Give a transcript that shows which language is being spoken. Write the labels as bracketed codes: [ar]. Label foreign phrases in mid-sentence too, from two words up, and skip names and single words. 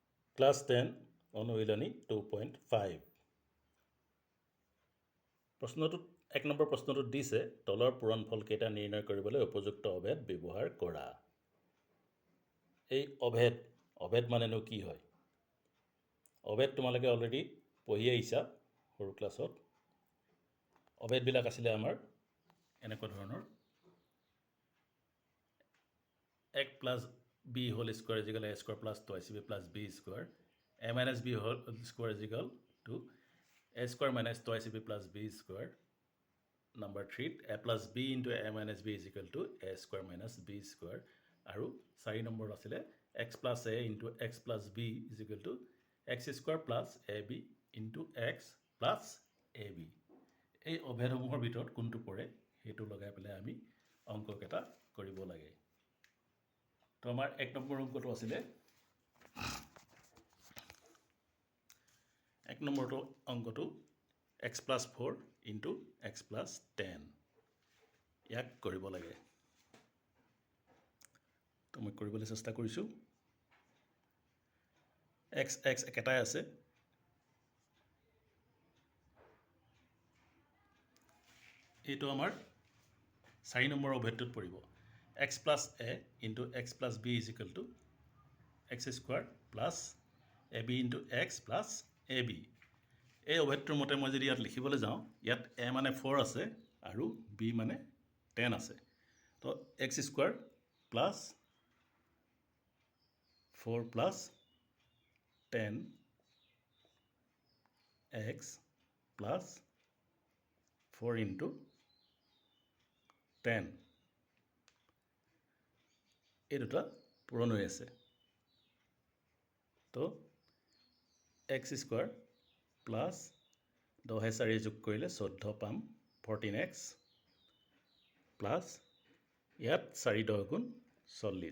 [as] ক্লাছ 10 অনুশীলনী 2.5 প্ৰশ্নটোত 1 নম্বৰ প্ৰশ্নটোত দিছে তলৰ পূৰণফল কেইটা নিৰ্ণয় কৰিবলৈ উপযুক্ত অভেদ ব্যৱহাৰ কৰা। এই অভেদ মানেনো কি হয়? অভেদ তোমালোকে অলৰেডি পঢ়ি আহিছা সৰু ক্লাছত। অভেদবিলাক আছিলে আমাৰ এনেকুৱা ধৰণৰ [en] a plus b whole square is equal to a square plus 2ac plus b square, a minus b whole square is equal to a square minus 2ac plus b square. Number 3, a plus b into a minus b is equal to a square minus b square. [as] আৰু 4 নম্বৰ আছিলে [en] x plus a into x plus b is equal to x square plus ab into x plus ab. [as] এই অভেদসমূহৰ ভিতৰত কোনটো পৰে সেইটো লগাই পেলাই আমি অংককেইটা কৰিব লাগে। তো আমাৰ 1 নম্বৰ অংকটো আছিলে 1 নম্বৰটো অংকটো [en] x plus 4 into x plus 10 [as] ইয়াক কৰিব লাগে। তো মই কৰিবলৈ চেষ্টা কৰিছোঁ। x একেটাই আছে, এইটো আমাৰ 4 নম্বৰ অভেদটোত পৰিব। [en] x plus a into x plus b is equal to x square plus ab into x plus ab. [as] এই অভেদটোৰ মতে মই যদি ইয়াত লিখিবলৈ যাওঁ, ইয়াত a মানে 4 আছে আৰু b মানে 10 আছে। [en] তো x square plus 4 plus 10 x plus 4 into 10 [as] এই দুটা পূৰণ হৈ আছে। তো [en] x square plus 10 [as] 4 যোগ কৰিলে 14 পাম 14x প্লাছ ইয়াত 4 10 গুণ 40।